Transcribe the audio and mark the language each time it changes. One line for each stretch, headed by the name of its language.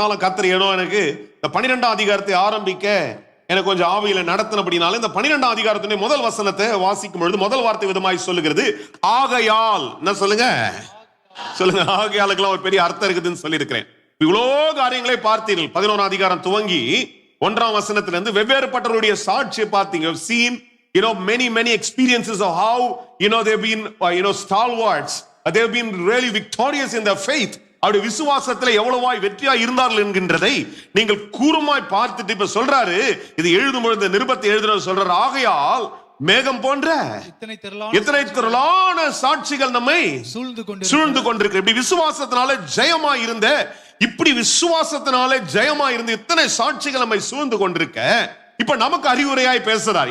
Tamil: ஆனாலும் கர்த்தர் ஏனோ எனக்கு இந்த 12ஆம் அதிகாரத்தை ஆரம்பிக்க எனக்கு கொஞ்சம் ஆவியில நடத்தினபடினால இந்த 12ஆம் அதிகாரத்தினுடைய முதல் வசனத்தை வாசிக்கும் பொழுது முதல் வார்த்தை விதமாய் சொல்லுகிறது, ஆகையால். என்ன சொல்லுங்க? சொல்லுங்க. ஆகையாளுக்கெல்லாம் ஒரு பெரிய அர்த்தம் இருக்குதுன்னு சொல்லி இருக்கிறேன். இவ்வளோ காரியங்களை பார்த்தீர்கள். 11ஆம் அதிகாரம் துவங்கி 1ஆம் வசனத்திலிருந்து வெவ்வேறுபட்டவருடைய சாட்சியை பார்த்தீங்க.
English: seen many experiences of how they've been stalwarts, they've been really victorious in their faith.
Tamil: அவருடைய விசுவாசத்துல எவ்வளவாய் வெற்றியா இருந்தார்கள் என்கின்றதை நீங்கள் கூர்மாய் பார்த்துட்டு இப்ப சொல்றாரு, இது எழுதும் பொழுது நிருபத்தை எழுதுறது சொல்றாரு, ஆகையால் மேகம் போன்ற இத்தனை திரளான சாட்சிகள் நம்மை சூழ்ந்து கொண்டிருக்கு. இப்படி விசுவாசத்தினால ஜெயமா இருந்த, இப்படி விசுவாசத்தினாலே ஜெயமா இருந்து இத்தனை சாட்சிகள் நம்மை சூழ்ந்து கொண்டிருக்க, இப்ப நமக்கு அறிவுரையாய் பேசுறார்.